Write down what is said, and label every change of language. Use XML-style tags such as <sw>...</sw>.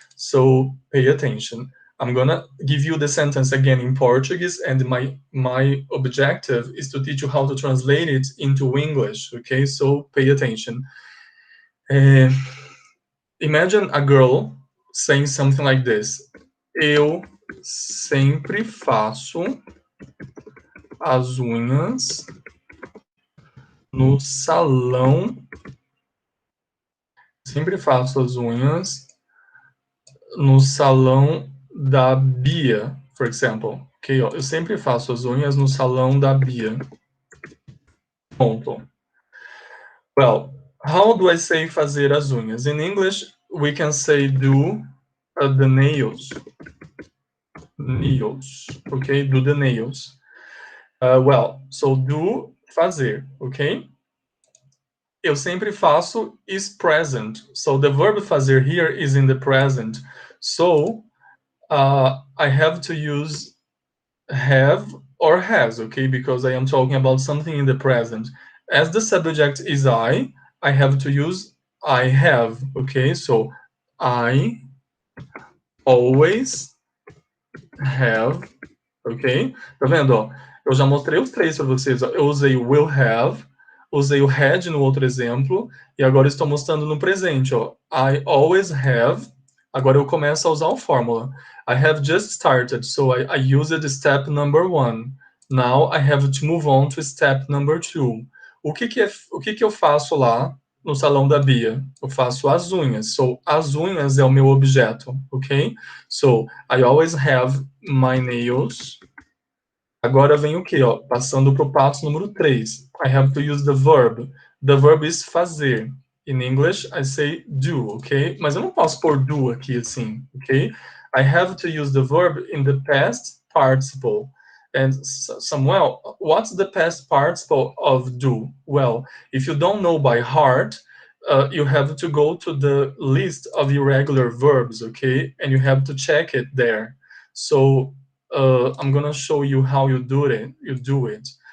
<en>So pay attention. I'm gonna give you the sentence again in Portuguese, and my objective is to teach you how to translate it into English, okay? So pay attention. Imagine a girl saying something like this.</en> <pt>Eu sempre faço as unhas no salão. Sempre faço as unhas no salão da Bia,</pt> <en>for example.</en> <pt>Ok, ó, eu sempre faço as unhas no salão da Bia. Ponto. Well, how do I say fazer as unhas?</pt> <en>In English, we can say do the nails. Nails, ok? Do the nails. Well, so do fazer, ok?</en> <pt>Eu sempre faço</pt> <en>is present. So the verb fazer here is in the present. So I have to use have or has, okay? Because I am talking about something in the present. As the subject is I have to use I have, okay? So I always have, ok?</en> <pt>Tá vendo, ó? Eu já mostrei os três para vocês, ó. Eu usei o will have, usei o had no outro exemplo, e agora estou mostrando no presente, ó.</pt> <en>I always have.</en> <pt>Agora eu começo a usar a fórmula.</pt> <en>I have just started, so I used step number 1. Now I have to move on to step number 2.</en> <pt>O que eu faço lá no salão da Bia? Eu faço as unhas. So, as unhas é o meu objeto, ok?</pt> <en>So, I always have my nails.</en> <pt>Agora vem o quê? Ó? Passando para o passo número 3.</pt> <en>I have to use the verb. The verb is fazer. In English, I say do, ok?</en> <pt>Mas eu não posso pôr do aqui assim, ok?</pt> <en>I have to use the verb in the past participle. And Samuel, what's the past participle of do? Well, if you don't know by heart, you have to go to the list of irregular verbs, okay? And you have to check it there. So I'm gonna show you how you do it.</en>